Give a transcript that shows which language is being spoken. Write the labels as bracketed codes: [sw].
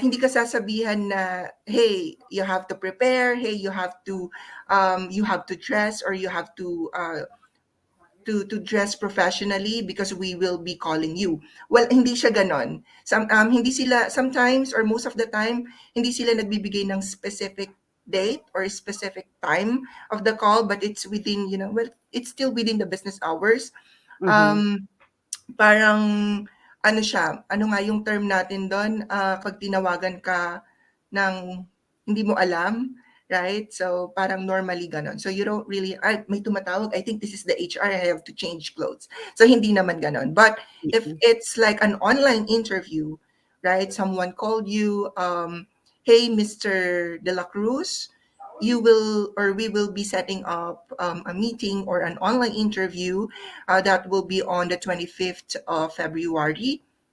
[tl] Hindi ka sasabihan na, [en] hey, you have to prepare, hey, you have to dress, or you have to dress professionally because we will be calling you. Well, [tl] hindi siya ganon. Hindi sila, [en] sometimes or most of the time, [tl] hindi sila nagbibigay ng [en] specific date or specific time of the call, but it's within, well, it's still within the business hours. Mhm. [tl] Um, Parang ano siya, ano nga yung term natin do'n, 'pag tinawagan ka ng hindi mo alam, right? So, parang normally gano'n. [en] So, you don't really, [tl] "Ay, may tumatawag, [en] I think this is the HR, I have to change clothes." [tl] So, hindi naman gano'n. [en] But if Mhm. it's like an online interview, right? Someone called you, "Hey, Mr. De La Cruz, you will or we will be setting up a meeting or an online interview that will be on the 25th of February.